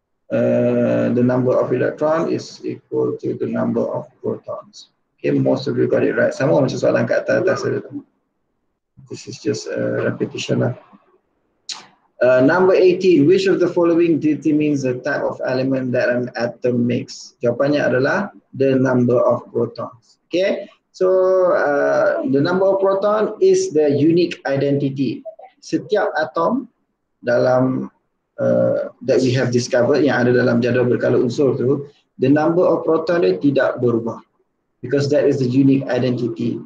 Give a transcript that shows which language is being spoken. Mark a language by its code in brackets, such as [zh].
[en] The number of electrons is equal to the number of protons. Okay, most of you got it right. [ms] Sama macam soalan kat atas tu. [en] This is just a repetition lah. Number 18, which of the following determines the type of element that an atom makes? [ms] Jawapannya adalah [en] the number of protons. Okay, so the number of proton is the unique identity. [ms] Setiap atom dalam [en] that we have discovered, [ms] yang ada dalam jadual berkala unsur tu, [en] the number of proton [ms] dia tidak berubah, [en] because that is the unique identity.